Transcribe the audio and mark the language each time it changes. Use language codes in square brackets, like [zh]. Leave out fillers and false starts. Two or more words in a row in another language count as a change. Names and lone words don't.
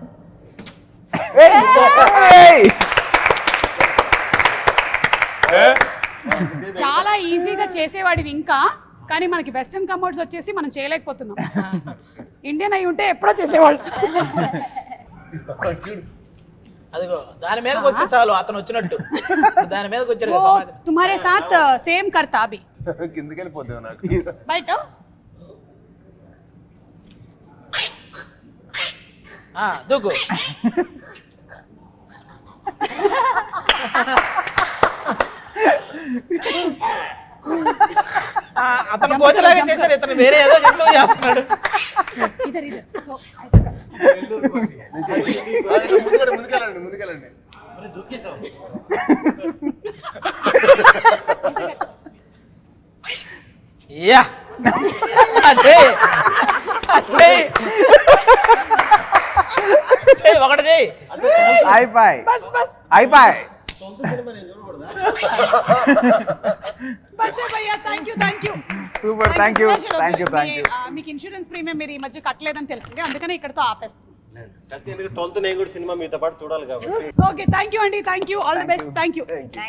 [te] చాలా ఈజీగా చేసేవాడివి ఇంకా, కానీ మనకి [en] western commodes [te] వచ్చేసి మనం చేయలేకపోతున్నాం. ఇండియన్ అయి ఉంటే ఎప్పుడో చేసేవాళ్ళు. అదిగో దాని మీదకి వస్తే చాలు, అతను వచ్చినట్టు. దాని మీదకి వచ్చాడు. [hi] तुम्हारे साथ सेम करता अभी. [te] కిందకి వెళ్ళిపోతావు నాకు. బయట దూకు. అతను కోతిలాగా చేశాడు, ఇతను వేరే ఏదో జంతువు చేస్తున్నాడు. [hi] इधर इधर. सो ऐसा कर. [te] ముందుకెళ్ళండి ముందుకెళ్ళండి. యా అదే ఒకటి చెయ్యి. అయిపోయి [hi] बस बस [te] అయిపోయి. బస్సే భయ్యా. [en] thank you super. thank you. [te] మీకు [en] insurance premium [te] మీరు ఈ మధ్య కట్టలేదని తెలిసింది, అందుకనే ఇక్కడతో ఆపేస్తాం. 12th నేను కూడా సినిమా మీతో పాటు చూడాలి కాబట్టి. [en] okay thank you అండి. thank you. all the best. thank you.